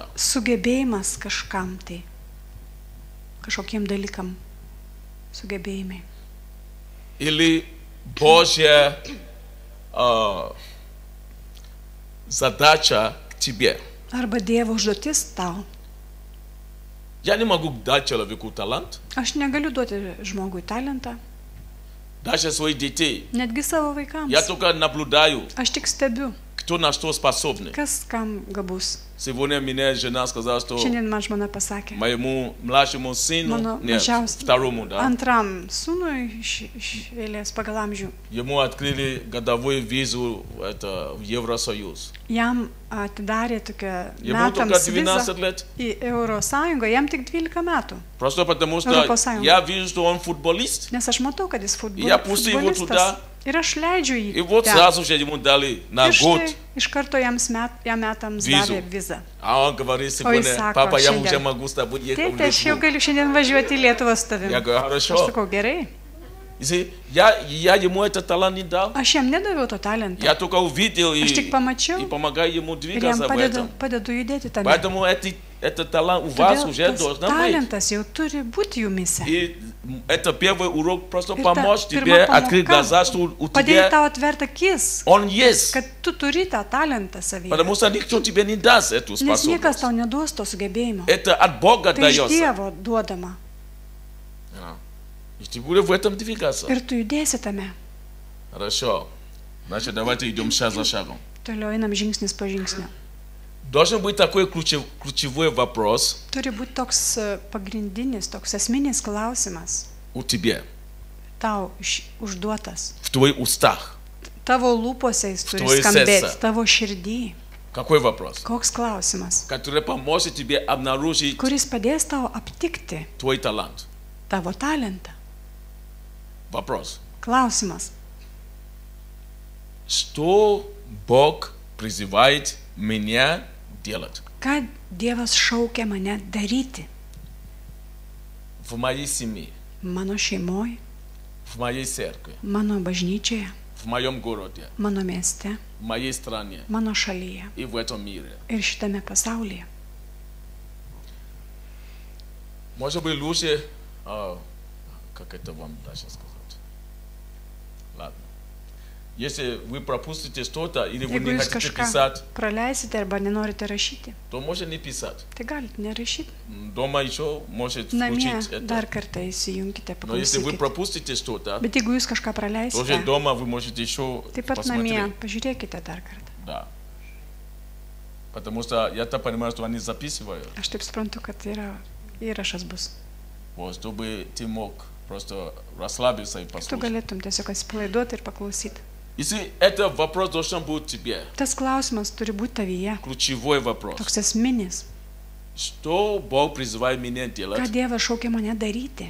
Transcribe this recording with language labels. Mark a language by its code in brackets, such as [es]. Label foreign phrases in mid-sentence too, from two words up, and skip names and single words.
[lt] sugebėjimas kažkam tai, kažkokiem dalykam sugebėjimai. [ru] Или Божья задача к тебе. [lt] Arba Dievo užduotis tau. [ru] Я не могу дать человеку талант, [lt] Aš negaliu duoti žmogui talentą, [ru] даже своих детей. [lt] netgi savo vaikams. [ru] Я только наблюдаю, [lt] Aš tik stebiu, [ru] кто на что способны. [lt] kas kam gabus. [ru] Сегодня мне жена сказала, что [lt] Šiandien man žmona pasakė, [ru] моему младшему сыну, [lt] mano [ru] нет, [lt] mažiausiam [ru] второму, да, [lt] antram sūnui iš eilės pagal amžių. [ru] ему открыли годовую визу в Евросоюз. [lt] Jam atidarė tokią [ru] Ему только [lt] metams 12 vizą [ru] лет. [lt] į Euro Sąjungą, jam tik 12 metų. [ru] Просто потому что Европа Союз. я вижу, что он футболист. [lt] Nes aš matau, kad jis [ru] Я пустил его [lt] futbolistas. [ru] туда. [lt] Ir aš leidžiu jį. [ru] И вот [lt] ten. [ru] сразу же ему дали на [lt] Ir [ru] год. [lt] štai iš karto jam metams Vizų. davė vizą. [ru] А он говорит сегодня, [lt] sako, [ru] папа, я [lt] šiandien. [ru] уже могу с тобой ехать в [lt] Tėte, aš jau [ru] Литву. [lt] galiu šiandien važiuoti į Lietuvą su tavimi. [ru] Я говорю, [lt] Aš [ru] хорошо. [lt] sakau, gerai. [ru] Я ему этот талант не дал. [lt] Aš jam nedaviau to talentą. [ru] Я только увидел [lt] Aš tik [ru] и [lt] pamačiau [ru] помогаю ему [lt] ir jam [ru] двигаться в этом. [lt] padedu judėti tame. [ru] Поэтому этот талант у вас [lt] Todėl [ru] уже [lt] tas [ru] должен быть. [lt] talentas jau turi būti jumise. [ru] И это первый урок, просто [lt] Ir ta [ru] помочь [lt] pirma [ru] тебе [lt] pamoka [ru] открыть глаза, что у [lt] padėti [ru] тебя [lt] tau atverti akis, [ru] он есть. [lt] kad tu turi tą talentą savyje. [ru] Потому что никто тебе не даст эту [lt] Nes niekas [ru] способность. [lt] tau neduos to sugebėjimo. [ru] Это от Бога [lt] Tai iš [ru] дается. [lt] Dievo duodama. [ru] И ты будешь в этом двигаться. [lt] Ir tu judėsi tame. [ru] Хорошо. Значит, давайте идем шаг за шагом. [lt] Toliau einam žingsnis po žingsnio. [ru] Должен быть такой ключевой вопрос [lt] Turi būti toks pagrindinis, toks esminis klausimas [ru] у тебя, [lt] tau užduotas. [ru] в твоих устах. [lt] Tavo lūpose jis turi Tvoje skambėti, serce. tavo širdį. [ru] Какой вопрос? [lt] Koks klausimas, [ru] Который поможет тебе обнаружить [lt] kuris padės tau aptikti [ru] твой талант. [lt] tavo talentą. [ru] Вопрос. [lt] Klausimas, [ru] Что Бог призывает меня делать [lt] ką Dievas šaukia mane daryti [ru] в моей семье, [lt] mano šeimoje, [ru] в моей церкви, [lt] mano bažnyčioje, [ru] в моем городе, [lt] mano mieste, [ru] в моей стране [lt] mano šalyje [ru] и в этом мире. [lt] ir šitame pasaulyje. [ru] Может быть, лучше, как это вам дальше сказать? Ладно. Если вы пропустите что-то или вы [lt] Jeigu [ru] не [lt] jūs [ru] хотите [lt] kažką [ru] писать, [lt] praleisite arba nenorite rašyti, [ru] то можете не писать. [lt] tai galite nerašyti. [ru] Дома еще можете [lt] Namie [ru] включить [lt] dar [ru] это. [lt] kartą įsijunkite, [ru] Но если вы [lt] paklausykite. [ru] пропустите что-то, [lt] Bet jeigu jūs kažką [ru] тоже [lt] praleisite, [ru] дома вы можете еще [lt] taip pat namie [ru] посмотреть. [lt] pažiūrėkite dar kartą. [ru] Да. Потому что я так понимаю, что они записывают. [lt] Aš taip suprantu, kad yra įrašas bus. [ru] Вот, чтобы ты мог просто расслабиться и [lt] Tu [ru] послушать. [lt] galėtum tiesiog atsipalaiduoti ir paklausyti. [ru] Если это вопрос должен быть тебе, [lt] Tas klausimas turi būti tavyje. [ru] ключевой вопрос. [lt] Toks esminis. [ru] Что Бог призывает меня [lt] Ką [ru] делать? [lt] Dievas šaukia mane daryti?